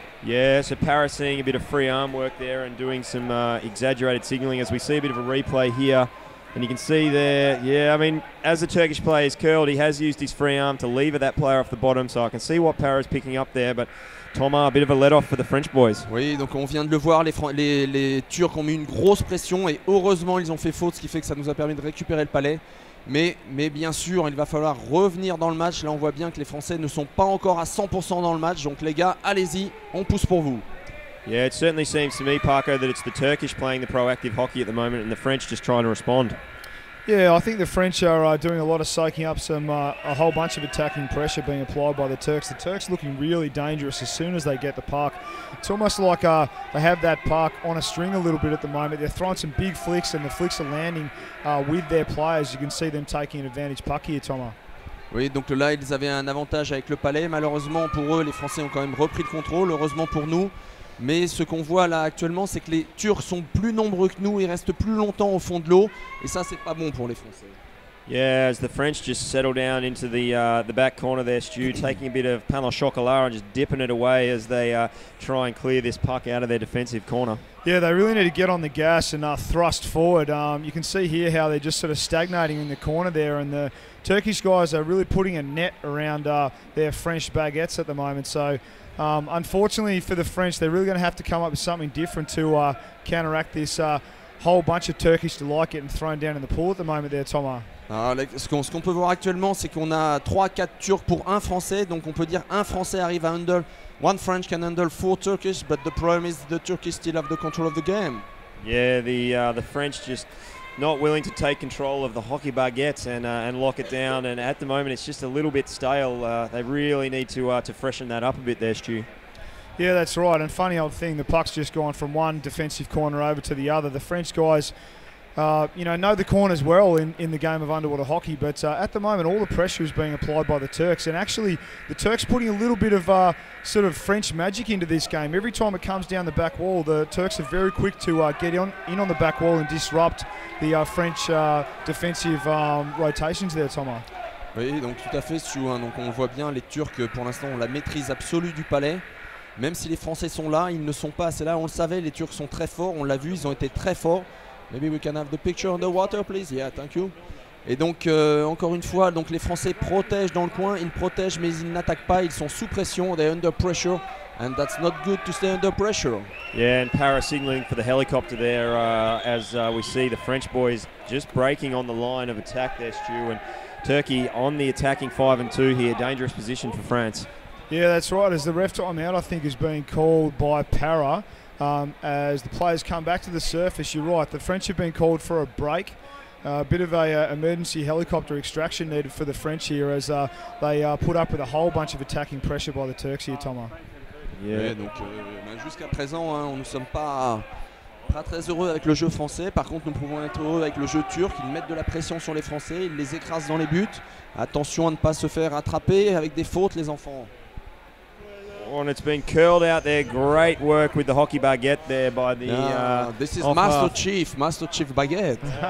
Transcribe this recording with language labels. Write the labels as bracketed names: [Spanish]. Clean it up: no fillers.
[English] Yeah, so Para seeing a bit of free arm work there and doing some exaggerated signalling as we see a bit of a replay here. And you can see there, yeah, I mean, as the Turkish player is curled, he has used his free arm to lever that player off the bottom, so I can see what Para's picking up there, but Thomas, a bit of a let-off for the French boys. [French] Oui, donc on vient de le voir, les Turcs ont mis une grosse pression et heureusement ils ont fait faute, ce qui fait que ça nous a permis de récupérer le palais. Mais bien sûr, il va falloir revenir dans le match. Là, on voit bien que les Français ne sont pas encore à 100% dans le match, donc les gars, allez-y, on pousse pour vous. [English] Yeah, it certainly seems to me, Paco, that it's the Turkish playing the proactive hockey at the moment and the French just trying to respond. Yeah, I think the French are doing a lot of soaking up a whole bunch of attacking pressure being applied by the Turks. The Turks looking really dangerous as soon as they get the puck. It's almost like they have that puck on a string a little bit at the moment. They're throwing some big flicks and the flicks are landing with their players. You can see them taking an advantage puck here, Thomas. [French] Oui, donc là, ils avaient un avantage avec le palais. Malheureusement pour eux, les Français ont quand même repris le contrôle. Heureusement pour nous. Mais ce qu'on voit là actuellement, c'est que les Turcs sont plus nombreux que nous. Ils restent plus longtemps au fond de l'eau. Et ça, c'est pas bon pour les Français. [English] Yeah, as the French just settle down into the back corner there, Stu, taking a bit of pain au chocolat and just dipping it away as they try and clear this puck out of their defensive corner. Yeah, they really need to get on the gas and thrust forward. You can see here how they're just sort of stagnating in the corner there, and the Turkish guys are really putting a net around their French baguettes at the moment. So unfortunately for the French, they're really going to have to come up with something different to counteract this whole bunch of Turkish delight getting thrown down in the pool at the moment there, Thomas. [French] Alors, ce qu'on peut voir actuellement, c'est qu'on a 3-4 Turcs pour un Français. Donc on peut dire un Français arrive à handle. [English] One French can handle 4 Turkish, but the problem is the Turkish still have the control of the game. Yeah, the French just not willing to take control of the hockey baguettes and lock it down. And at the moment, it's just a little bit stale. They really need to freshen that up a bit there, Stu. Yeah, that's right. And funny old thing, the puck's just gone from one defensive corner over to the other. The French guys know the corners well in the game of underwater hockey, but at the moment all the pressure is being applied by the Turks, and actually the Turks putting a little bit of sort of French magic into this game. Every time it comes down the back wall, the Turks are very quick to get in on the back wall and disrupt the French defensive rotations there, Thomas. [French] Oui, donc tout à fait, Stu, hein. Donc on voit bien, les Turcs pour l'instant ont la maîtrise absolue du palais. Même si les Français sont là, ils ne sont pas assez là. On le savait, les Turcs sont très forts, on l'a vu, ils ont été très forts. [English] Maybe we can have the picture underwater, please. Yeah, thank you. [French] Et donc, encore une fois, donc les Français protègent dans le coin. Ils protègent, mais ils n'attaquent pas. Ils sont sous pression. [English] They're under pressure. And that's not good to stay under pressure. Yeah, and para signaling for the helicopter there as we see the French boys just breaking on the line of attack there, Stu. And Turkey on the attacking 5-2 here. Dangerous position for France. Yeah, that's right. As the ref timeout, I think, is being called by Para. As the players come back to the surface, you're right, the French have been called for a break. A bit of a emergency helicopter extraction needed for the French here as they put up with a whole bunch of attacking pressure by the Turks here, Thomas. Yeah. [French] Ouais, donc jusqu'à présent, hein, nous ne sommes pas très heureux avec le jeu français. Par contre, nous pouvons être heureux avec le jeu turc. Ils mettent de la pression sur les Français, ils les écrasent dans les buts. Attention à ne pas se faire attraper avec des fautes, les enfants. [English] Oh, and it's been curled out there. Great work with the hockey baguette there by the. This is Master Chief Baguette.